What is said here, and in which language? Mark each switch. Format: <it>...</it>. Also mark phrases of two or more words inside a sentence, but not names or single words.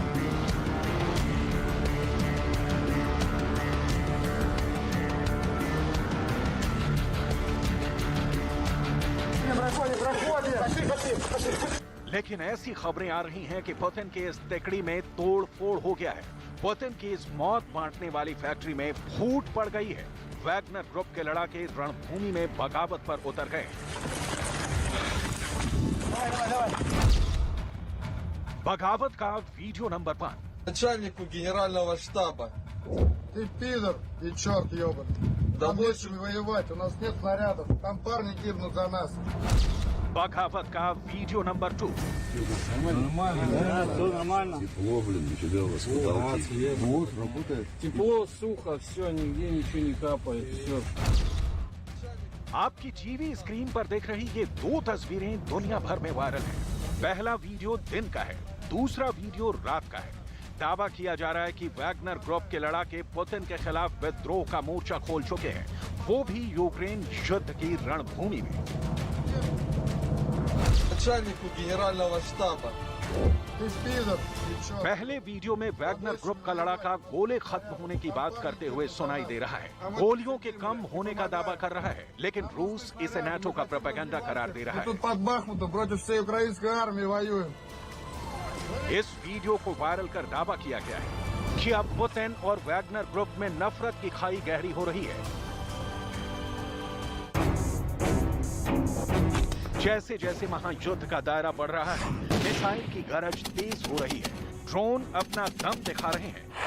<hi>लेकिन ऐसी खबरें आ रही हैं कि पुतिन के इस तिकड़ी में तोड़ फोड़ हो गया है। पुतिन की इस मौत बांटने वाली फैक्ट्री में फूट पड़ गई है। वैगनर ग्रुप के लड़ाके रणभूमि में बगावत पर उतर गए। बगावत का वीडियो नंबर 5।</hi> <ru>Начальнику генерального штаба. Ты пидор и черт ебаный. Нам нечем воевать, у нас нет снарядов. Там парни гибнут за нас.</ru> <hi>बगावत का वीडियो नंबर 2।</hi> <ru>Нормально. Тепло, блин, нифига у вас потолки. Вот, работает. Тепло, сухо, все, нигде ничего не капает, все.</ru> <hi>आपकी टीवी स्क्रीन पर देख रही ये दो तस्वीरें दुनिया भर में वायरल हैं। पहला वीडियो दिन का है, दूसरा वीडियो रात का है। दावा किया जा रहा है कि वैगनर ग्रुप के लड़ाके पुतिन के खिलाफ विद्रोह का मोर्चा खोल चुके हैं, वो भी यूक्रेन युद्ध की रणभूमि में।</hi> <ru>Начальнику генерального штаба. Ты пидор, ты чё?</ru> <hi>पहले वीडियो में वैगनर ग्रुप का लड़ाका गोले खत्म होने की बात करते हुए सुनाई दे रहा है। गोलियों के कम होने का दावा कर रहा है, लेकिन रूस इसे नाटो का प्रोपेगेंडा करार दे रहा</hi> <ru>Мы</ru> <hi>है।</hi> <ru>тут под Бахмутом против всей украинской армии воюем.</ru> <hi>इस वीडियो को वायरल कर दावा किया गया है कि अब पुतिन और वैगनर ग्रुप में नफरत की खाई गहरी हो रही है। जैसे जैसे महायुद्ध का दायरा बढ़ रहा है, मिसाइल की गरज तेज हो रही है, ड्रोन अपना दम दिखा रहे हैं।</hi>